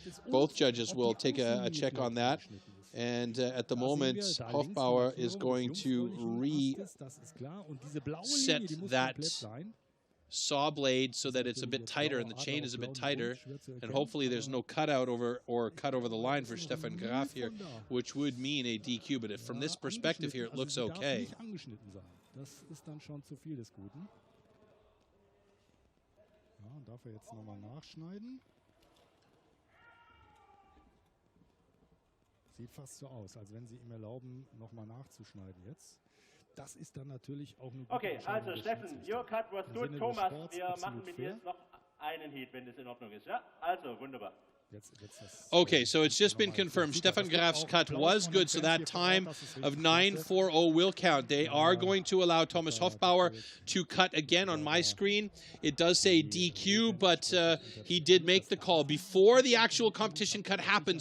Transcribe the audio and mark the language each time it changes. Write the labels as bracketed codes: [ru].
[en] Both judges will take a check on that. And at the moment, Hochbauer is going to reset that saw blade so that it's a bit tighter and the chain is a bit tighter. And hopefully there's no cutout or cut over the line for Stefan Graf here, which would mean a DQ. But from this perspective here, it looks okay. [de] Das ist dann schon zu viel des Guten. Ja, darf jetzt nochmal nachschneiden. Sieht fast so aus, als wenn sie ihm erlauben, nochmal nachzuschneiden jetzt. Das ist dann natürlich auch eine gute [en] Okay, also Steffen, your cut was good. [de] Thomas, wir machen mit dir jetzt noch einen Heat, wenn das in Ordnung ist. Ja, also wunderbar. [en] Okay, so it's just been confirmed. Stefan Graf's cut was good, so that time of 9.40 will count. They are going to allow Thomas Hochbauer to cut again on my screen. It does say DQ, but he did make the call before the actual competition cut happened.